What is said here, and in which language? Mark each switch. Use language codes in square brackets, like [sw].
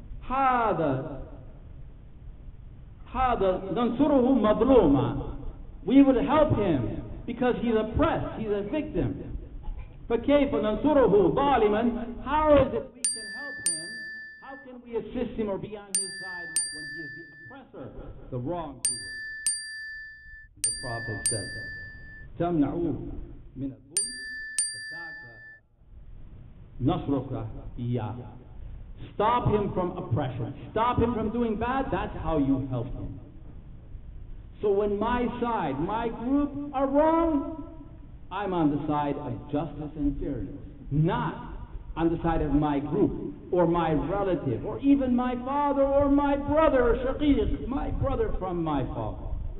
[ar] هذا ننصره مظلوما. [en] We would help him because he's oppressed, he's a victim. [ar] فكيف ننصره ظالما? [en] How is it we can help him? How can we assist him or be on his side when he is the oppressor, the wrongdoer? The Prophet said, [ar] تمنعوه من الظلم فذاك نصرك إياه. [en] Stop him from oppression. Stop him from doing bad. That's how you help him. So when my side, my group are wrong, I'm on the side of justice and fairness, not on the side of my group or my relative or even my father or my brother, shaqiq, my brother from my father.